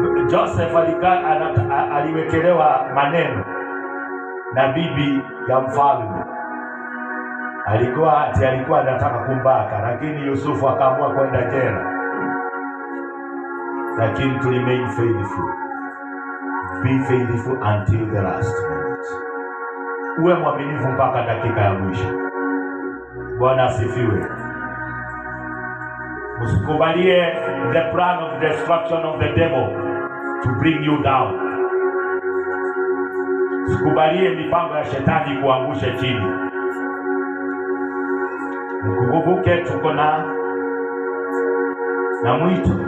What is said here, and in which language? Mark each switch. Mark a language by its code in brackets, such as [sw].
[sw] Joseph aliwekelewa maneno na bibi ya mfalme. Alikuwa anataka kumbaka, lakini Yusufu akaamua kwenda jela. [en] Lakini to remain faithful. Be faithful until the last minute. [sw] Uwe mwaminifu mpaka dakika ya mwisho. Bwana asifiwe. Usikubalie [en] the plan of destruction of the devil to bring you down. [sw] Usikubalie mipango ya shetani kuangusha chini. Mkumbuke tuko na mwito.